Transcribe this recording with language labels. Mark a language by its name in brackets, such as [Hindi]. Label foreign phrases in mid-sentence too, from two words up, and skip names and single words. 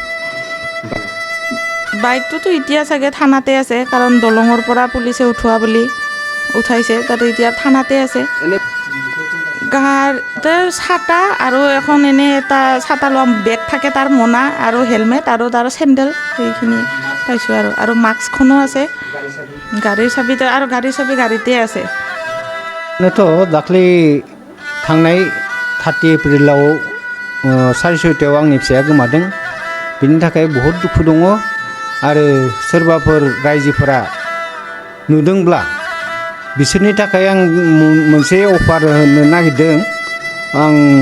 [Assamese] বাইকটোতো এতিয়া চাগে থানাতে আছে কাৰণ দলঙৰ পৰা পুলিচে উঠোৱা বুলি উঠাইছে তাতে এতিয়া থানাতে আছে তাৰ ছাতা আৰু এখন এনে এটা ছাতা লোৱা বেগ থাকে তাৰ মোনা আৰু হেলমেট আৰু তাৰ চেণ্ডেল সেইখিনি পাইছোঁ আৰু মাস্কখনো আছে গাড়ীৰ চাবিতে আৰু গাড়ীৰ চাবি গাড়ীতে আছে [Bodo] दाख्लै थांनाय 30 एप्रिलाव 6:30 आंनि फिसाया गोमादों बिनि थाखाय बहुत दुखु दङ आरो सोरबाफोर रायजोफोरा नुदोंब्ला बिसोरनि थाखाय आं मोनसे अफार होनो नागिरदों आं